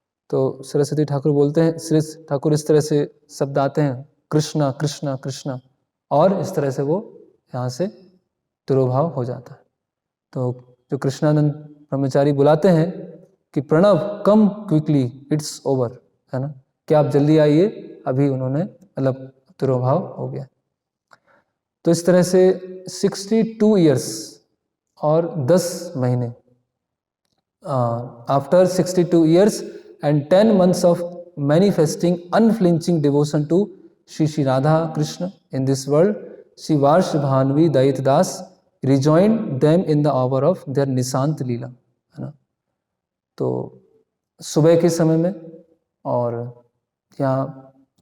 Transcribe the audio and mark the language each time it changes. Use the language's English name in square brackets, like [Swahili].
[Hindi] तो सरस्वती ठाकुर बोलते हैं, श्री ठाकुर इस तरह से शब्द आते हैं, कृष्णा कृष्णा कृष्णा, और इस तरह से वो यहाँ से तिरोभाव हो जाता है। तो जो कृष्णानंद ब्रह्मचारी बुलाते हैं कि प्रणव [English] come quickly it's over, [Hindi] है ना, कि आप जल्दी आइए, अभी उन्होंने मतलब तिरोभाव हो गया। तो इस तरह से 62 ईयर्स और 10 महीने, [English] after 62 years and 10 months of manifesting unflinching devotion to Shri Radha Krishna in this world, Shri Varsh Bhanvi Dait Das rejoined them in the hour of their nishant lila, [Hindi] है ना। तो सुबह के समय में, और यहाँ